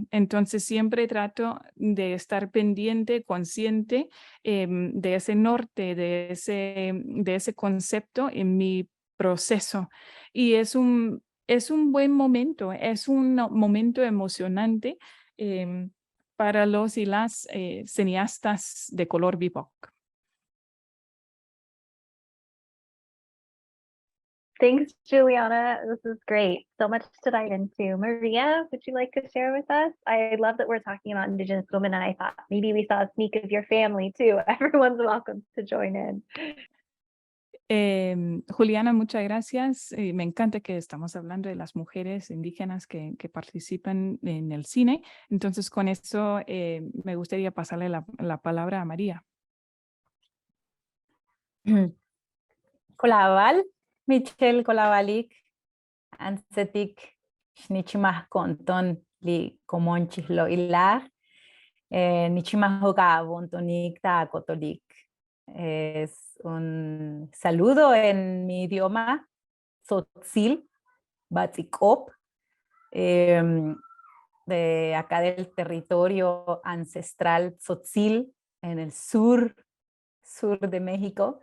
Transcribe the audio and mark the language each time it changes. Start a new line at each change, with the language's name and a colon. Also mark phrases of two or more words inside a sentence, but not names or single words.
Spanish: Entonces siempre trato de estar pendiente, consciente de ese norte, de ese concepto en mi proceso. Y es un buen momento, es un momento emocionante para los y las cineastas de color BIPOC.
English: Thanks, Juliana. This is great. So much to dive into. Maria, would you like to share with us? I love that we're talking about Indigenous women, and I thought maybe we saw a sneak of your family too. Everyone's welcome to join in.
Spanish: Juliana, muchas gracias. Me encanta que estamos hablando de las mujeres indígenas que participan en el cine. Entonces, con eso me gustaría pasarle la palabra a María.
Tzotzil: Kolabal, Michelle Kolabalik, Ansetik, Nichimah Konton, Li Comonchis Ilar, Nichimah Hoga Bontonik Ta Kotolik.
Spanish: Es un saludo en mi idioma, Tzotzil, Batzikop, de acá del territorio ancestral Tzotzil, en el sur de México.